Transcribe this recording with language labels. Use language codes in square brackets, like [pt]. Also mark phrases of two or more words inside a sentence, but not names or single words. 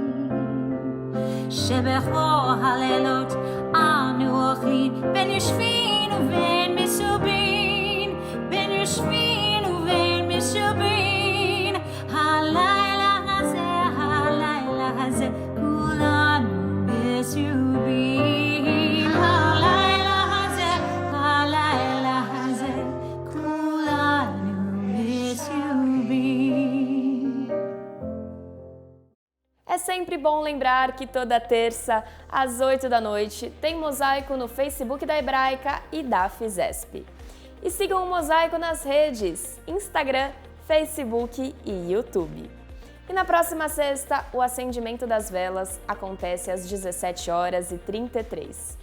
[he] שבכל הלילות אנו אוכלין בין יושבין ובין מסובין בין יושבין ובין מסובין הלילה הזה כולנו מסובין הלילה הזה כולנו מסובין. [pt] É sempre bom lembrar que toda terça, às 8 da noite, tem Mosaico no Facebook da Hebraica e da Fizesp. E sigam o Mosaico nas redes, Instagram, Facebook e YouTube. E na próxima sexta, o acendimento das velas acontece às 17h33.